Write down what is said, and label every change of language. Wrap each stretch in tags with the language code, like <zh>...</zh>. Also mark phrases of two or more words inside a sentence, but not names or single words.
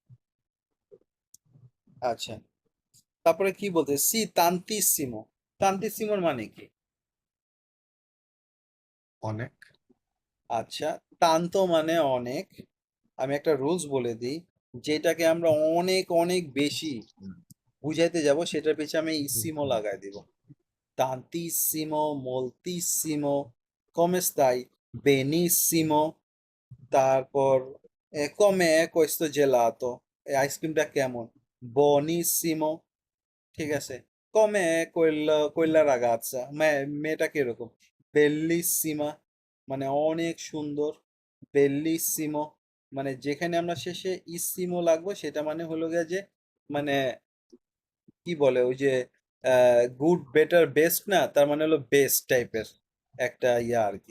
<bn>আচ্ছা, তারপরে কি বলতে</bn> <it>sì tantissimo,</it> <bn>তান্তিসিমোর মানে কি? অনেক। আচ্ছা, তান্ত মানে অনেক। আমি একটা রুলস বলে দিই, যেটাকে আমরা অনেক অনেক বেশি বুঝাইতে যাব সেটার পিছনে আমি ইসিমো লাগাই দিব।</bn> <it>tantissimo, moltissimo, come stai? Benissimo, তারপর come è questo gelato?</it> <bn>এই আইসক্রিমটা কেমন? Buonissimo, ঠিক আছে।</bn> <it>come è quella ragazza?</it> <bn>মেয়েটা কিরকম? Bellissima, মানে অনেক সুন্দর। Bellissimo, মানে যেখানে আমরা শেষে ইসিমো লাগবো সেটা মানে হলো গিয়ে যে মানে কি বলে ওই যে</bn> <en>good better best</en> <bn>না, তার মানে হলো বেস্ট টাইপের একটা ইয়া আর কি।</bn>